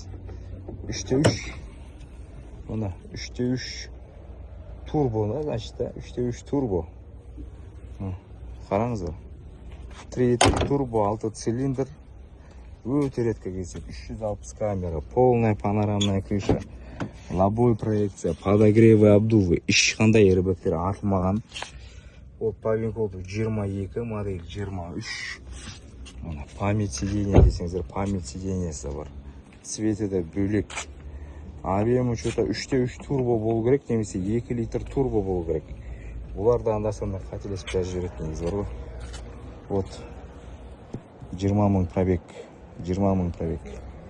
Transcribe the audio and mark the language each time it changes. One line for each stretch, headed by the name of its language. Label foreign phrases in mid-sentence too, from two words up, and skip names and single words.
Kazakh: 3,3. Мына 3,3 турбо, значит, 3,3 турбо. Қараңыздар. 3 турбо, 6 цилиндр. Өте редко кездеседі. 360 камера,
Russian: полная панорамная крыша, лобовой проекция, подогревы, обдувы,
Kazakh: ешқандай ербектер артылмаған. Ол Павинкоп 22 модель 23. Мына
Russian: память сиденья
Kazakh: десеңіздер, память сиденьясы бар. Цветі де бөлек.
Russian: Объемы что-то
Kazakh: 3,3 турбо болу керек, немесе 2 литр турбо болу керек. Бұларда анда-санда қателесіп жазып жүретін негіз бар ғой. Вот 20 мың пробег. 20 мың пробег.